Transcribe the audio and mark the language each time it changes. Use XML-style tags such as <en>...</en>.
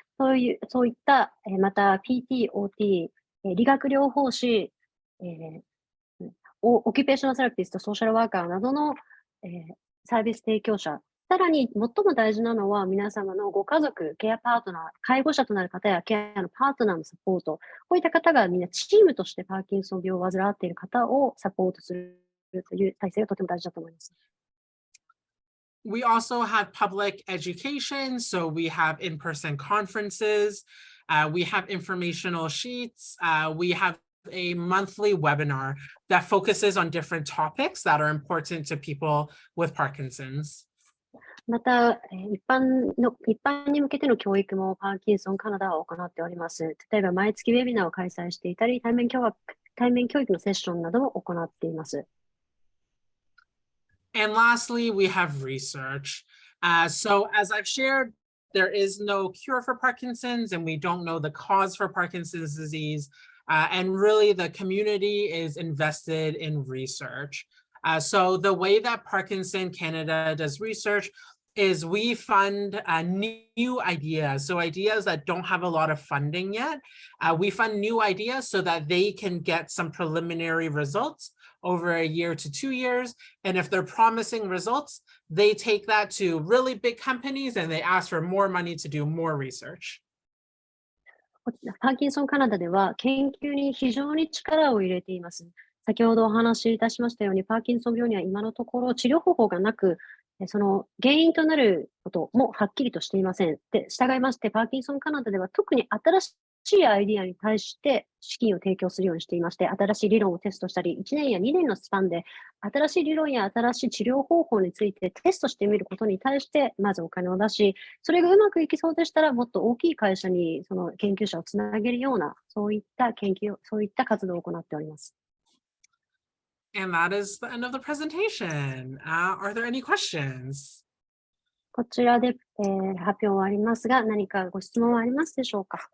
<ja>そういった、また PT、OT、理学療法士、オキュペーショナルセラピスト、ソーシャルワーカーなどの、サービス提供者、さらに最も大事なのは皆様のご家族、ケアパートナー、介護者となる方やケアのパートナーのサポート、こういった方がみんなチームとしてパーキンソン病を患っている方をサポートするという体制がとても大事だと思います。</ja> <en>We also have public education, so we have in-person conferences, we have informational sheets, we have a monthly webinar that focuses on different topics that are important to people with Parkinson's.</en> <ja>また、一般に向けての教育もパーキンソンカナダは行っております。例えば、毎月ウェビナーを開催していたり、対面教育のセッションなども行っています。</ja> <en>And lastly, we have research. So as I've shared, there is no cure for Parkinson's, and we don't know the cause for Parkinson's disease. And really, the community is invested in research. So the way that Parkinson Canada does research is we fund new ideas. So ideas that don't have a lot of funding yet. We fund new ideas so that they can get some preliminary results over a year to 2 years. And if they're promising results, they take that to really big companies and they ask for more money to do more research.</en> <ja>パーキンソンカナダでは研究に非常に力を入れています。先ほどお話しいたしましたように、パーキンソン病には今のところ治療方法がなく、その原因となることもはっきりとしていません。で、従いまして、パーキンソンカナダでは特に新しいアイディアに対して資金を提供するようにしていまして、新しい理論をテストしたり、1年や2年のスパンで新しい理論や新しい治療方法についてテストしてみることに対して、まずお金を出し、それがうまくいきそうでしたら、もっと大きい会社にその研究者をつなげるような、そういった活動を行っております。</ja> <en>And that is the end of the presentation. Are there any questions?</en> <ja>こちらで、発表はありますが、何かご質問はありますでしょうか？</ja>